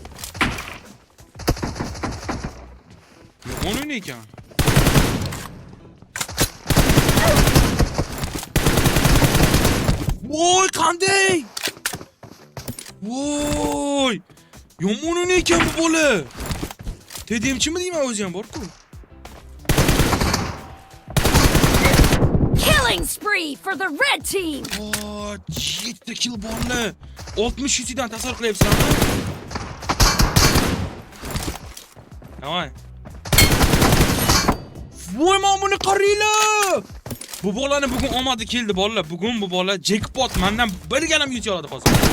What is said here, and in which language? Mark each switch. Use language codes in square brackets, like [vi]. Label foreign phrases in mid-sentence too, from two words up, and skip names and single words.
[uz] Yomon ekan. Voy, qanday? Voy! Yomon ekan bu bola. TDMchimi deyman o'zi ham bor-ku. [en] Killing spree for the red team. [uz] Voy, 7 kill borlar. 60 UC'dan tasavvur qilyapsizlarmi? Davay. Voy, men buni qaranglar. Bu bolani bugun omadi keldi bolalar. Bugun bu bola jackpot mendan bir galam UC oladi hozir.